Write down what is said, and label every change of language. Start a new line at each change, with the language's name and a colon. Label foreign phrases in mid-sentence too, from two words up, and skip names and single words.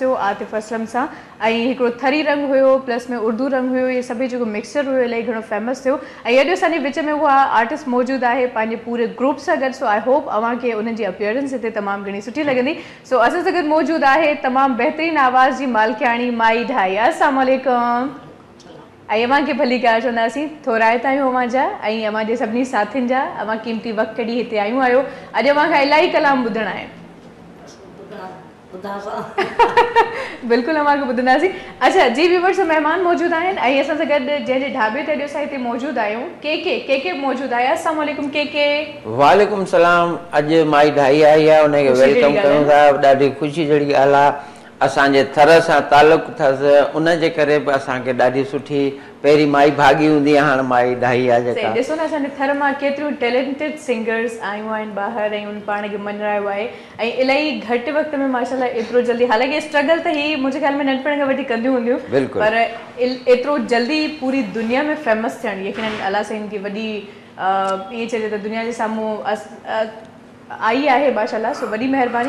Sindhi: हुयो आतिफ़ असलम सां ऐं हिकिड़ो थरी रंग हुयो प्लस में उर्दू रंग हुयो इहे सभई जेको मिक्सचर हुयो इलाही घणो फेमस थियो ऐं अॼु असांजे विच में उहा आर्टिस्ट मौजूदु आहे पंहिंजे पूरे ग्रुप सां गॾु सो
English: I hope
Sindhi: अव्हांखे उन्हनि जी अपीयरेंस हिते तमामु घणी सुठी लॻंदी सो असां सां गॾु मौजूदु आहे तमामु बहितरीनु आवाज़ जी मालिकाणी माई ढाई
Arabic: السلام عليكم
Sindhi: ऐं अव्हांखे भली कार चवंदासीं थोराइता आहियूं अव्हां जा ऐं अव्हां जे सभिनी साथियुनि जा अव्हां क़ीमती वक़्तु कढी हिते आयूं आहियो अॼु अव्हां खां इलाही कलाम ॿुधणा आहिनि बिल्कुलु अव्हांखे ॿुधंदासीं अच्छा जी व्यूअर्स महिमान मौजूदु आहिनि ऐं असां सां गॾु जंहिंजे ढाबे ते अॼु असां हिते मौजूदु आहियूं के मौजूदु आहे
Arabic: السلام عليكم
Sindhi: के
Arabic: وعليكم السلام
Sindhi: अॼु माई ढाई आई आहे उनखे वेलकम कयूं था ॾाढी ख़ुशी जहिड़ी ॻाल्हि आहे असांजे थर सां तालुक़ु अथसि उनजे करे बि असांखे ॾाढी सुठी पहिरीं माई भागी हूंदी आहे हाणे माई ढाई आहे जेका ॾिसो न असांजे थर मां केतिरियूं
English: talented singers
Sindhi: आयूं आहिनि ॿाहिरि ऐं उन पाण खे मञायो आहे ऐं इलाही घटि वक़्त में माशाल्लाह एतिरो जल्दी हालांकि स्ट्रगल त ही मुंहिंजे ख़्याल में नंढपण खां वठी कंदियूं हूंदियूं पर एतिरो जल्दी पूरी दुनिया में फेमस थियणु यकीननि अलाह साईं जी वॾी ईअं चइजे त दुनिया जे साम्हूं आई आहे माशाल्लाह सो वॾी महिरबानी